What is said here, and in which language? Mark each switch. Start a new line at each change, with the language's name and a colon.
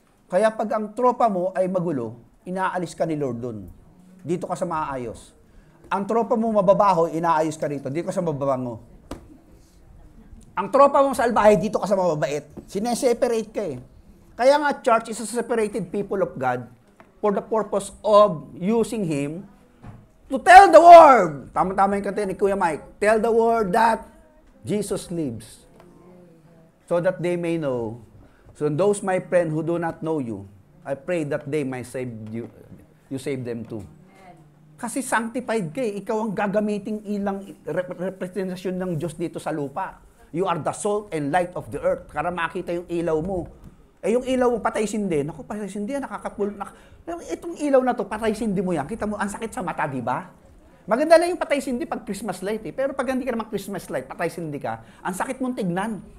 Filipino: Kaya pag ang tropa mo ay magulo, inaalis ka ni Lord dun. Dito ka sa maayos. Ang tropa mo mababaho, inaayos ka rito. Dito ka sa mababango. Ang tropa mo salbahe, dito ka sa mababait. Sineseparate ka eh. Kaya nga
English: church is a separated people of God for the purpose of using Him to tell the word.
Filipino: Tama-tama yung kanta ni Kuya Mike.
English: Tell the word that Jesus lives. So that they may know. So those, my friend, who do not know you, I pray that they may save you. You save them too.
Filipino: Kasi sanctified ka eh. Ikaw ang gagamiting ilang representasyon ng Diyos dito sa lupa.
English: You are the salt and light of the earth.
Filipino: Para makita yung ilaw mo. Eh yung ilaw mo, patay sindi. Naku, patay sindi, nakakapul. Itong ilaw na to, patay sindi mo yan. Kita mo, ang sakit sa mata, di ba? Maganda lang yung patay sindi pag Christmas light eh. Pero pag hindi ka naman Christmas light, patay sindi ka, ang sakit mong tignan.